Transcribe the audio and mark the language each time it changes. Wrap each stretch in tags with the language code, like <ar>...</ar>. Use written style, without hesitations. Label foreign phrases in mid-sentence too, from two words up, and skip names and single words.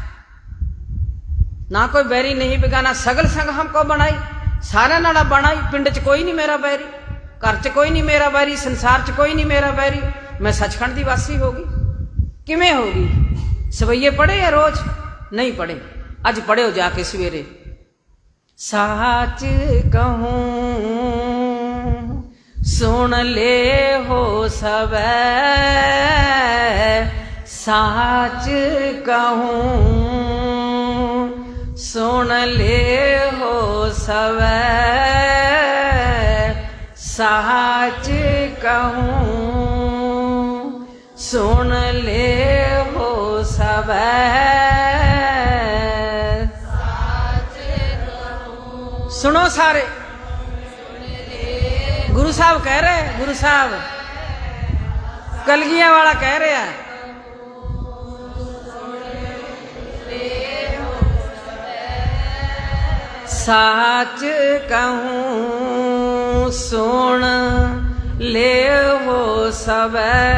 <pa>ਨਾ ਕੋਈ ਬੈਰੀ ਨਹੀਂ ਬੇਗਾਨਾ, ਸਗਲ ਸੰਗ ਹਮਕੋ ਬਣਾਈ। ਸਾਰਿਆਂ ਨਾਲ ਬਣਾਈ। ਪਿੰਡ 'ਚ ਕੋਈ ਨਹੀਂ ਮੇਰਾ ਬੈਰੀ, ਘਰ 'ਚ ਕੋਈ ਨਹੀਂ ਮੇਰਾ ਬੈਰੀ, ਸੰਸਾਰ 'ਚ ਕੋਈ ਨਹੀਂ ਮੇਰਾ ਬੈਰੀ। ਮੈਂ ਸੱਚਖੰਡ ਦੀ ਵਾਸੀ ਹੋ ਗਈ। ਕਿਵੇਂ ਹੋ ਗਈ? ਸਵਈਏ ਪੜ੍ਹੇ ਆ ਰੋਜ਼? ਨਹੀਂ ਪੜ੍ਹੇ। ਅੱਜ ਪੜ੍ਹਿਓ ਜਾ ਕੇ ਸਵੇਰੇ।</pa> <bra>साच कहूँ सुन ले हो सबे, साच कहूँ सुन ले हो सबे, साच कहूँ सुन ले हो सबे।</bra> <hi>सुनो सारे, गुरु साहब कह रहे, गुरु साहब कलगियां वाला कह रहे हैं,</hi> <bra>साच कहूँ सुन ले हो सबे,</bra>